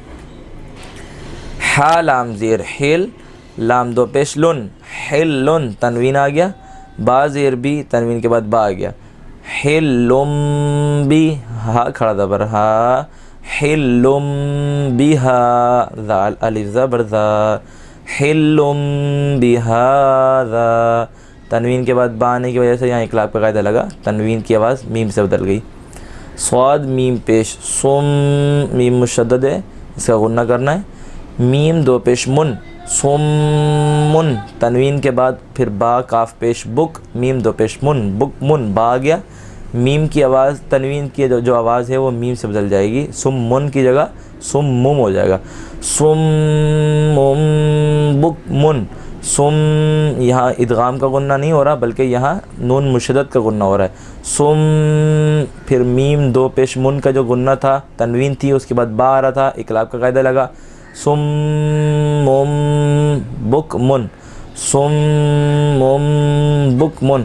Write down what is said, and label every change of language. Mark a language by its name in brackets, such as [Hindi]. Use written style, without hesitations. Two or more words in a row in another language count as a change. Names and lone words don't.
[Urdu] حا لام زیر حل لام دو پیش لن حلن تنوین آ گیا با زیر بی تنوین کے بعد با آ گیا حلم بی ہا کھڑا زبر ہا حلم بہا ذال الف زبر ذا حلم بہذا تنوین کے بعد با آنے کی وجہ سے یہاں اقلاب کا قاعدہ لگا تنوین کی آواز میم سے بدل گئی. صاد میم پیش سم میم مشدد ہے اس کا غنہ کرنا ہے میم دو پیش من سم من تنوین کے بعد پھر با کاف پیش بک میم دو پیش من بک من با آ گیا میم کی آواز تنوین کی جو آواز ہے وہ میم سے بدل جائے گی سم من کی جگہ سم مم ہو جائے گا سم مم بک من سم یہاں ادغام کا غنہ نہیں ہو رہا بلکہ یہاں نون مشدد کا غنہ ہو رہا ہے سم پھر میم دو پیش من کا جو غنہ تھا تنوین تھی اس کے بعد با آ رہا تھا اقلاب کا قاعدہ لگا سم مم بک من سم مم بک من.